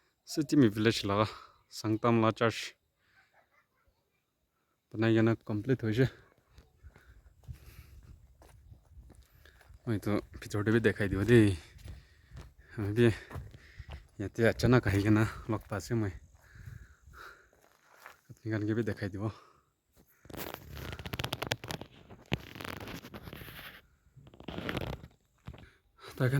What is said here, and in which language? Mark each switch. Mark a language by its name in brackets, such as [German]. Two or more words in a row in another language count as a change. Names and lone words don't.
[Naga Pidgin] city mi village laga Sangtam la church banai gana complete hoise moi to pichor de dekhai dibo de abi yate achana kahi gana log pase moi apni gan ge bi dekhai dibo ta gan